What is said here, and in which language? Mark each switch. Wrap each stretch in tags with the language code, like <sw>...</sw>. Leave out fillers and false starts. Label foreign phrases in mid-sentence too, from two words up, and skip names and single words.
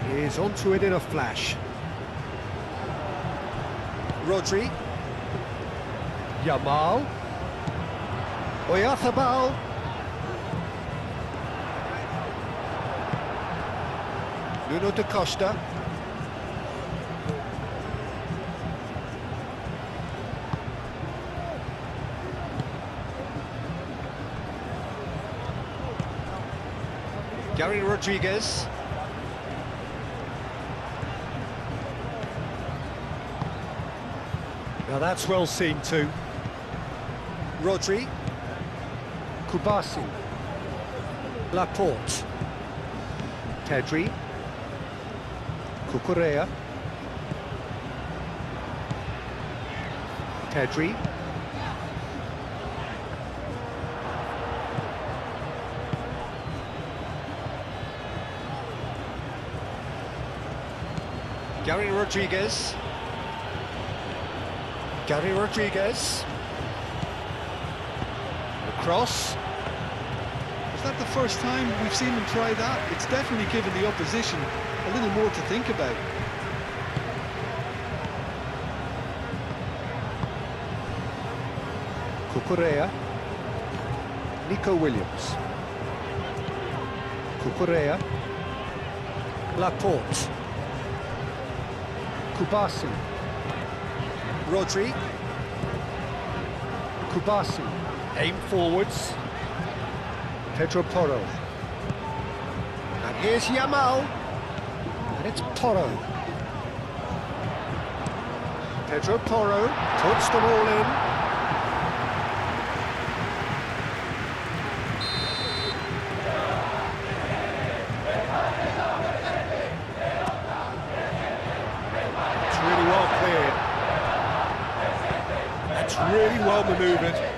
<en>He's onto it in a flash. Rodri. Yamal. Oyarzabal. Nuno da Costa. Gary Rodriguez. Now that's well seen too. Rodri. Kubasi. Laporte. Pedri. Cucurella. Pedri. Gary Rodriguez. Gary Rodriguez. The cross. Is that the first time we've seen him try that? It's definitely given the opposition a little more to think about. Cucurella. Nico Williams. Cucurella. Laporte. Kubasi. Rodri. Kubasi. Aim forwards. Pedro Porro. And here's Yamal. And it's Porro. Pedro Porro puts them all in. Really well manoeuvred.</en>